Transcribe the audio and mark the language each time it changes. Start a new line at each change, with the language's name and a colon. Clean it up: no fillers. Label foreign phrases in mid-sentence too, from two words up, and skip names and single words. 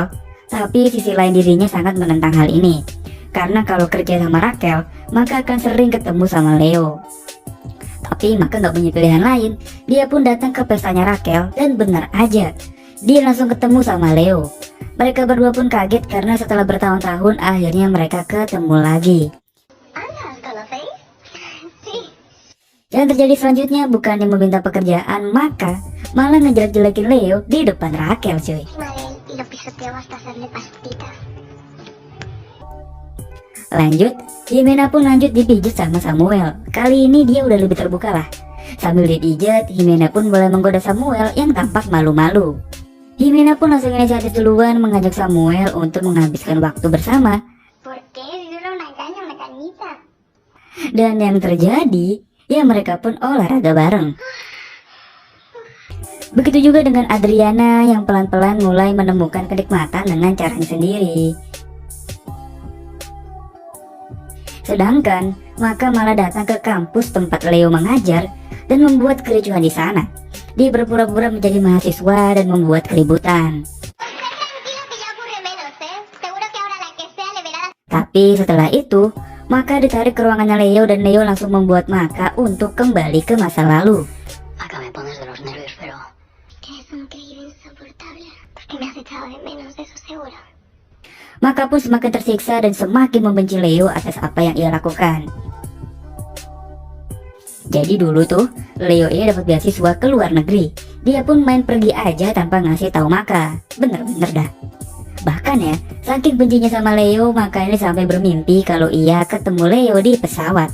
Indonesian: Tapi sisi lain dirinya sangat menentang hal ini. Karena kalau kerja sama Raquel, Maka akan sering ketemu sama Leo. Tapi Maka gak punya pilihan lain. Dia pun datang ke pestanya Raquel dan benar aja, dia langsung ketemu sama Leo. Mereka berdua pun kaget karena setelah bertahun-tahun akhirnya mereka ketemu lagi.
Spanish: Anda, ¿os conocéis? Sí.
Indonesian: Yang terjadi selanjutnya bukannya meminta pekerjaan, Maka malah ngejelek-jelekin Leo di depan Raquel cuy.
Spanish: Encima de él y lo pisoteó hasta hacerle pastitas.
Indonesian: Lanjut, Jimena pun lanjut dipijit sama Samuel. Kali ini dia udah lebih terbuka lah. Sambil dipijat, Jimena pun mulai menggoda Samuel yang tampak malu-malu. Jimena pun langsung inisiatif duluan mengajak Samuel untuk menghabiskan waktu bersama.
Spanish: ¿Por qué? Si solo una caña, una cañita.
Indonesian: Dan yang terjadi, ya mereka pun olahraga bareng. Begitu juga dengan Adriana yang pelan-pelan mulai menemukan kenikmatan dengan caranya sendiri. Sedangkan Maka malah datang ke kampus tempat Leo mengajar dan membuat kericuhan di sana. Dia berpura-pura menjadi mahasiswa dan membuat keributan.
Spanish: Tranquilo que ya ocurre menos, ¿eh? Seguro que ahora la que sea le verá.
Indonesian: Tapi setelah itu, Maka ditarik ke ruangannya Leo dan Leo langsung membuat Maka untuk kembali ke masa lalu.
Spanish: Acá me pones de los nervios, pero Eres un creído insoportable. Porque me has echado de menos, de eso seguro.
Indonesian: Maka pun semakin tersiksa dan semakin membenci Leo atas apa yang ia lakukan. Jadi dulu tuh, Leo ini dapat beasiswa ke luar negeri. Dia pun main pergi aja tanpa ngasih tahu Maka. Bener-bener dah. Bahkan ya, saking bencinya sama Leo, Maka ini sampai bermimpi kalau ia ketemu Leo di pesawat.